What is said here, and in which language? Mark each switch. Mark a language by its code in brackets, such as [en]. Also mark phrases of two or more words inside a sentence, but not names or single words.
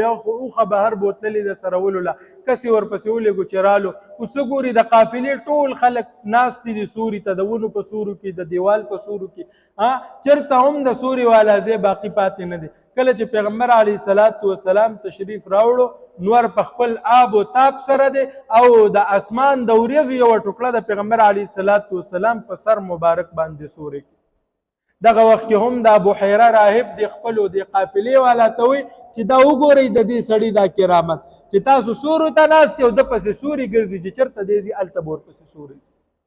[ps] وایي خو اوښه بهر بوتلې ده سره ولوله، کسې ورپسې ولېږو چې رالو. اوس ګوري د قافلې ټول خلک ناستې دي سوري ته، د ونو په سورو کې، د دیوال په سورو کې، چېرته هم د سوري والا ځای باقي پاتې نه دی. کله چې پیغمبر [ar] علیه الصلاة والسلام [ps] تشریف راوړو، نور په خپل آب و تاب سره دی او د اسمان د وریځو یوه ټوکړه د پیغمبر [ar] علیه الصلاة والسلام [ps] په سر مبارک باندې سوري. دغه وخت کې هم دا بحیره راهب د خپلو د قافلې والا ته وایي چې دا وګورئ د دې سړي دا کرامت چې تاسو سورو ته ناست یو، د پسې سوري ګرځي، چې چېرته دی ځي هلته به ورپسې سوري ځي.